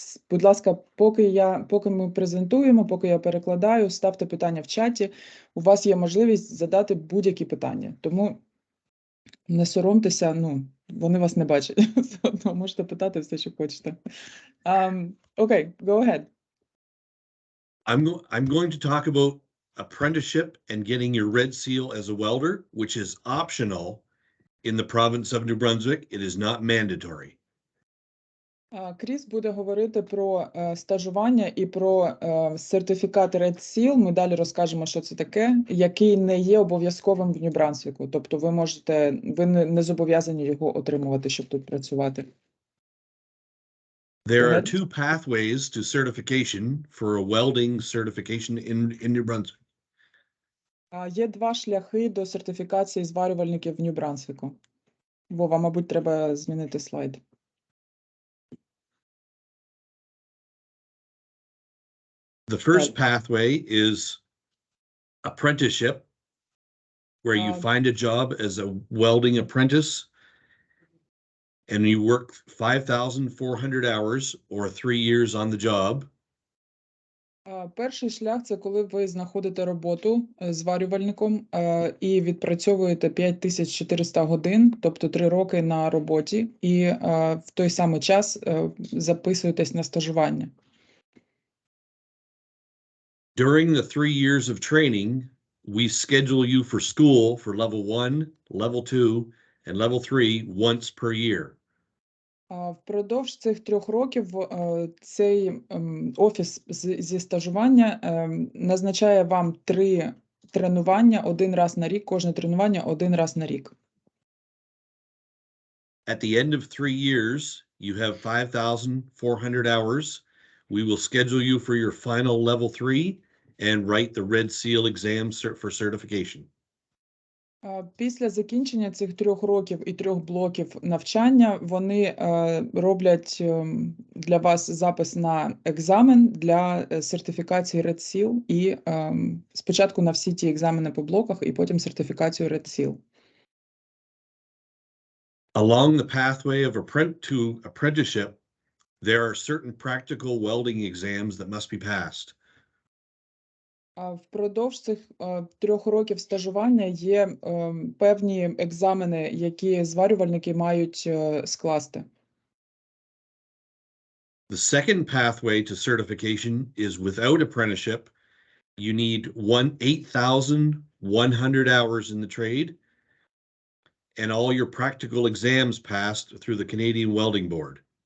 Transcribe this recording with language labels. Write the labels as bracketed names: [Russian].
[Ukrainian] Будь ласка, поки ми презентуємо, поки я перекладаю, ставте питання в чаті. У вас є можливість задати будь-які питання. Тому не соромтеся, вони вас не бачать. Можете питати все, що хочете. [English] Okay, go ahead. I'm going to talk about apprenticeship and getting your red seal as a welder, which is optional in the province of New Brunswick. It is not mandatory. [Ukrainian] Кріс буде говорити про стажування і про сертифікат Red Seal. Ми далі розкажемо, що це таке, який не є обов'язковим в Нью Брансвіку. Тобто ви не зобов'язані його отримувати, щоб тут працювати. [English] There are two pathways to certification for a welding certification in New Brunswick. [Ukrainian] Є два шляхи до сертифікації зварювальників в Нью Брансвіку. Вова, мабуть, треба змінити слайд. [English] The first pathway is apprenticeship, where you find a job as a welding apprentice and you work 5,400 hours or 3 years on the job. [Ukrainian] Перший шлях – це коли ви знаходите роботу зварювальником і відпрацьовуєте 5400 годин, тобто 3 роки на роботі, і в той самий час записуєтесь на стажування. [English] During the 3 years of training, we schedule you for school for level 1, level 2, and level 3 once per year. [Ukrainian] Впродовж цих 3 років цей офіс зі стажування назначає вам 3 тренування 1 раз на рік, кожне тренування 1 раз на рік. [English] At the end of 3 years, you have 5,400 hours. We will schedule you for your final level 3 and write the Red Seal exam for certification. [Ukrainian] Після закінчення цих 3 років і 3 блоків навчання вони роблять для вас запис на екзамен для сертифікації Red Seal і спочатку на всі ті екзамени по блоках і потім сертифікацію Red Seal. [English] Along the pathway to apprenticeship, there are certain practical welding exams that must be passed. [Ukrainian] Впродовж цих 3 років стажування є певні екзамени, які зварювальники мають скласти. [English] The second pathway to certification is without apprenticeship. You need 8,100 hours in the trade and all your practical exams passed through the Canadian Welding Board.